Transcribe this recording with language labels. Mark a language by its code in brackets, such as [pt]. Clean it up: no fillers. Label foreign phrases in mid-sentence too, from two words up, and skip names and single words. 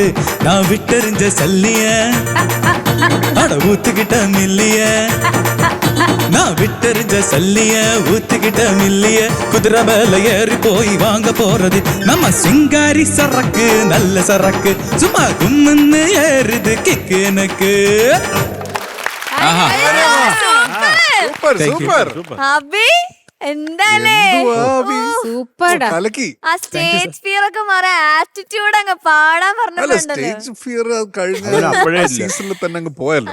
[ta] நான் விட்டறிஞ்ச சல்லிய அட ஊத்துக்கிட்ட மில்லிய, நான் விட்டறிஞ்ச சல்லிய ஊத்துக்கிட்ட மில்லிய, குதிரை மேல ஏறி போய் வாங்க போறது நம்ம சிங்காரி சரக்கு நல்ல சரக்கு சும்மா கும்முன்னு ஏறுது கிக்கு எனக்கு. [ml] സൂപ്പർ അബി എന്താലേ സൂപ്പർ. ആ [en] stage fear [ml] ഒക്കെ മാറി ആറ്റിറ്റ്യൂഡ് അങ്ങ് പാടാൻ പറഞ്ഞിട്ടുണ്ടല്ലോ. [en] stage fear [ml] കഴിഞ്ഞ സീസണിൽ തന്നെ അങ്ങ് പോയല്ലോ.